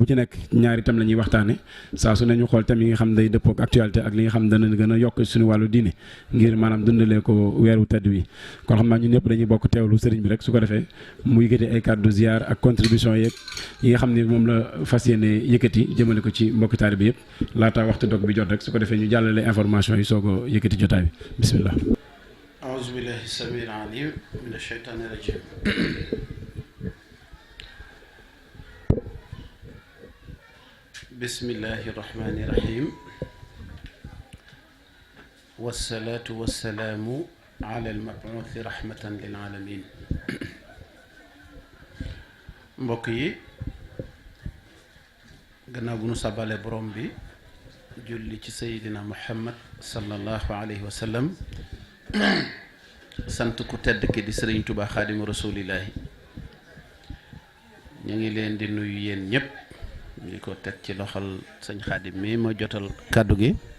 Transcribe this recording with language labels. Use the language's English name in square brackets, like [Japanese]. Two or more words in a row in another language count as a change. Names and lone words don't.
[Wolof] ci nekk ñaari tam la ñuy waxtaane saa su ne ñu xool tam yi nga xam day dëppoo ak actualité ak li nga xam dana gën a yokk suñu wàllu diine ngir maanaam dundalee ko weeru tedd wi kon xam naa ñun ñëpp dañuy bokk teewlu sëriñ bi rek su ko defee mu yëkkati ay kàddu ziar ak contribution yeeg yi nga xam ne moom la fas yéene yëkkati jëmale ko ci mbokki taalibe bi yëpp laata waxtu dog bi jot rek su ko defee ñu jàllale information yi soog a yëkkati jotaay bi bismillah. [Arabic] أعوذ بالله السميع العليم من الشيطان الرجيم بسم الله الرحمن الرحيم والصلاة والسلام على المبعوث رحمة للعالمين [Wolof] mbokk yi gannaaw bu nu sabale borom bi julli ci Seydina Muhammad [Arabic] صلى الله عليه وسلم [Wolof] sant ku tedd ki di sëriñ Tuubaa [Arabic] خادم رسول الله [Wolof] ñu ngi leen di nuyu yéen ñëpp di ko teg ci loxol sëñ xaadim mi ma jotal kàddu gi